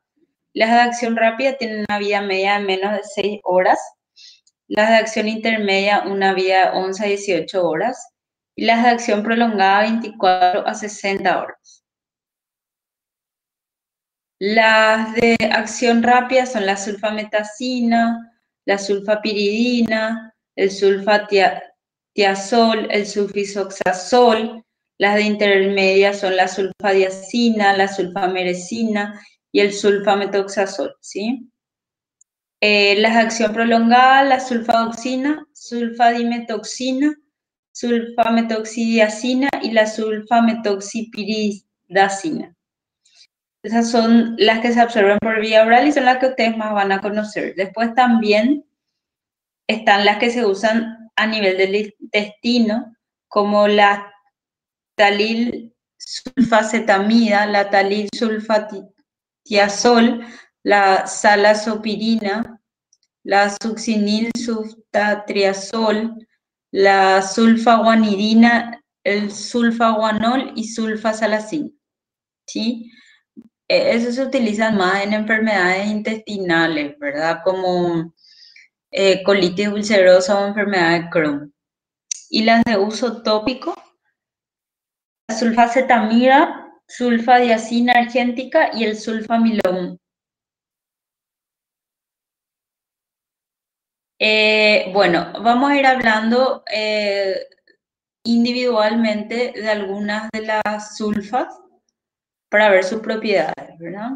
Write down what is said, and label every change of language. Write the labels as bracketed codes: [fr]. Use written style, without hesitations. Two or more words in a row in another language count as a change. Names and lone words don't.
[es] Las de acción rápida tienen una vida media de menos de 6 horas. Las de acción intermedia, una vida de 11 a 18 horas. Y las de acción prolongada, 24 a 60 horas. Las de acción rápida son la sulfametacina, la sulfapiridina, el sulfatiazol, el sulfisoxazol. Las de intermedia son la sulfadiazina, la sulfamerecina y el sulfametoxazol, ¿sí? Las de acción prolongada, la sulfadoxina, sulfadimetoxina, sulfametoxidiazina y la sulfametoxipiridazina. Esas son las que se absorben por vía oral y son las que ustedes más van a conocer. Después también están las que se usan a nivel del intestino, como la talil sulfacetamida, la talil sulfatiazol, la salazopirina, la succinil sulfatriazol, la sulfaguanidina, el sulfaguanol y sulfasalacina, ¿sí? Eso se utilizan más en enfermedades intestinales, ¿verdad? Como colitis ulcerosa o enfermedad de Crohn. Y las de uso tópico, la sulfacetamida, sulfadiazina argéntica y el sulfamilón. Bueno, vamos a ir hablando individualmente de algunas de las sulfas para ver sus propiedades, ¿verdad?